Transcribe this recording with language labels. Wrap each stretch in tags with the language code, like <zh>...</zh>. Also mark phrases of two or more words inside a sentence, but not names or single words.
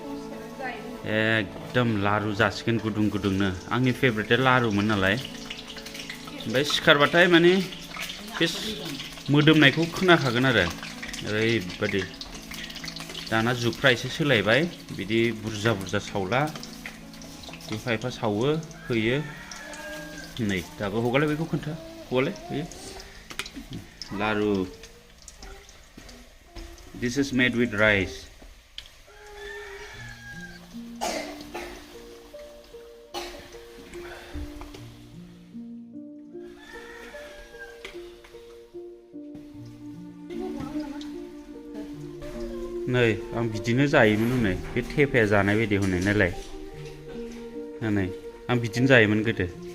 <brx>एकदम लारु जासिगोन गुदुं गुदुंनो आंनि फेभरेटआ लारुमोन नालाय ओमफ्राय सिखारबाथाय माने बे मोदोमनायखौ खोनाखागोन आरो ओरैबायदि दाना जुगफ्रा एसे सोलायबाय बिदि बुरजा बुरजा सावला एफा एफा सावो होयो नै दाबो हगारलाय बेखौ खोन्था हगारलाय होयो लारु</brx> <en>This is made with rice</en> <brx>नै आं बिदिनो जायोमोन हनै बे थेफाया जानाय बायदि हनै नायलाय नै आं बिदिनो जायोमोन गोदो</brx>